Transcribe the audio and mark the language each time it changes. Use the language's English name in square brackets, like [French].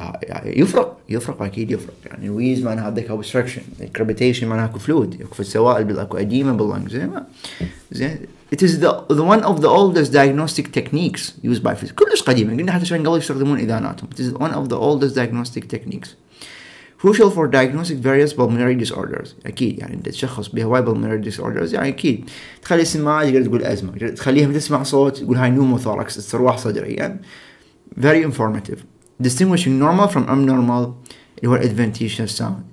[Arabic] يعني يفرق اكيد يفرق. يعني الويز معناها عندك اوبستراكشن، الكربيتيشن معناها اكو فلويد، اكو السوائل، اكو اديمه باللنج زين. [English] It is the one of the oldest diagnostic techniques used by physicians. [Arabic] كلش قديمة، قلنا حتى عشان قبل يستخدمون إذاناتهم. [English] It is one of the oldest diagnostic techniques crucial for diagnosing various pulmonary disorders. [Arabic] أكيد يعني أنت تشخص بهواي pulmonary disorders، يعني أكيد تخلي السماعة تقدر تقول أزمة، تخليهم تسمع صوت تقول هاي pneumothorax استرواح صدري. [English] يعني very informative. distinguishing normal from abnormal [Arabic] اللي هو [English] adventitious sound.